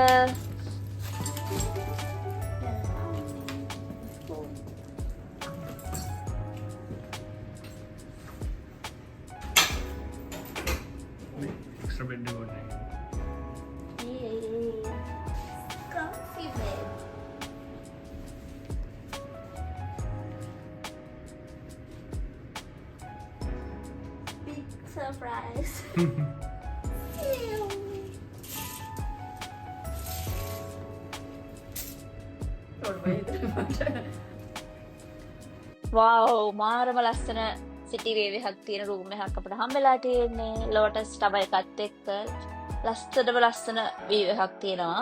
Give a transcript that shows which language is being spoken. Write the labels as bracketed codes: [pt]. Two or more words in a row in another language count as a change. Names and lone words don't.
[en] extra bed [hi] हो जाएगी. [en] Comfy bed. Big surprise. [si] wow, මාරම ලස්සන [en] city view [si] එකක් තියෙන රූම් එකක් අපිට හම්බෙලා තියෙන්නේ. ලෝටස් ටවර් එකත් එක්ක ලස්සන වීව් එකක් තියෙනවා.